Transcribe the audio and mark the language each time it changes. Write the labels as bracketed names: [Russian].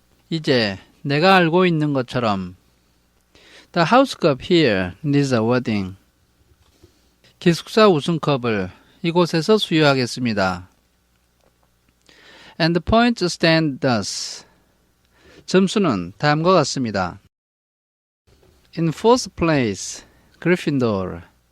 [Korean] 이제 내가 알고 있는 것처럼. [English] The house cup here needs a wording. [Korean] 기숙사 우승컵을 이곳에서 수여하겠습니다. [English] And the points stand thus. [Korean] 점수는 다음과 같습니다. [English] In fourth place, Gryffindor.